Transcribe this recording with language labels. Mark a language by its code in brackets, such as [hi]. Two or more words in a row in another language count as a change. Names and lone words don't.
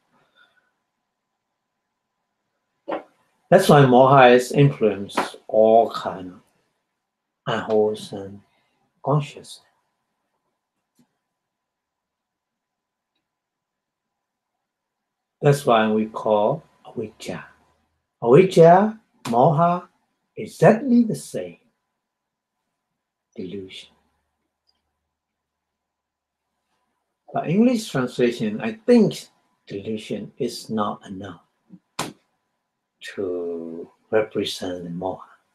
[en] That's why moha has influenced all kind of unwholesome consciousness. That's why we call avijja. [pi] Avijja, moha, [en] exactly the same. Delusion. But English translation, I think delusion is not enough to represent the moha.